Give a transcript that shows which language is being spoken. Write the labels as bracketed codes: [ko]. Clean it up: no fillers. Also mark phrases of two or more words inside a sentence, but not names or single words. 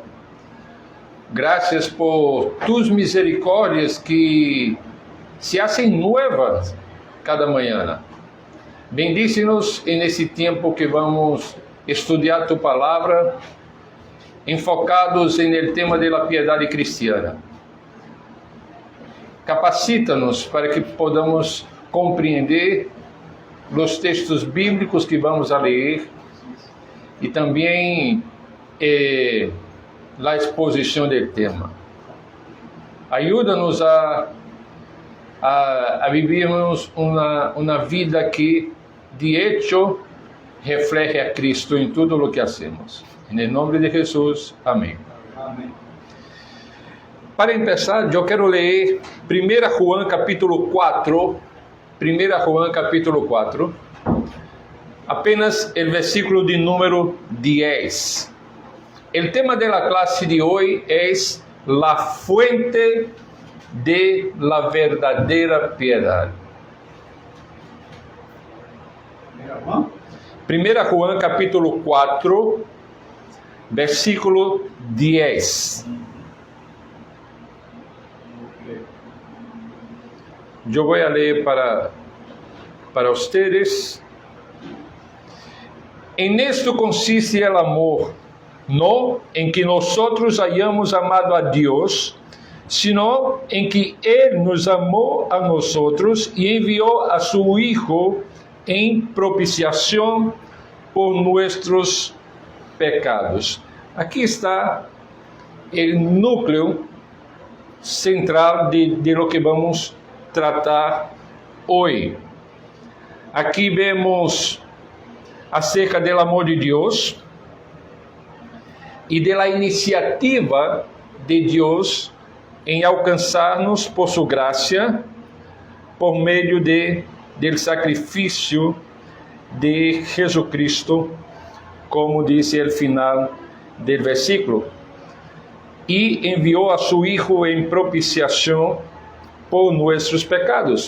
[es] Gracias por tus misericórdias que se hacen nuevas cada mañana. Bendícenos en ese tiempo que vamos a estudiar tu palavra, enfocados en el tema de la piedade cristiana. [pt] Capacita-nos para que podamos compreender os textos bíblicos que vamos a ler e também a exposição do tema. Ajuda-nos a vivermos uma vida que, [es] de hecho, refleje a Cristo [pt] em tudo o [es] que hacemos. [pt] Em nome de Jesus, amém. Amém. Para começar, eu quero ler 1 João capítulo 4, 1 João capítulo 4, apenas o versículo de número 10. O tema da classe de hoje é [es] la fuente de la verdadera piedade. [pt] 1 João capítulo 4, versículo 10. Eu vou ler para ustedes. [es] En esto consiste el amor, no en que nosotros hayamos amado a Dios, sino en que Él nos amó a nosotros y envió a su Hijo en propiciación por nuestros pecados. [pt] Aqui está o núcleo central [es] de lo que [pt] vamos tratar hoje. Aqui vemos acerca do amor de Deus e da iniciativa de Deus em alcançar-nos por sua graça, por meio do sacrifício de Jesucristo, como disse o final do versículo, e enviou a seu Hijo em propiciação por nossos pecados.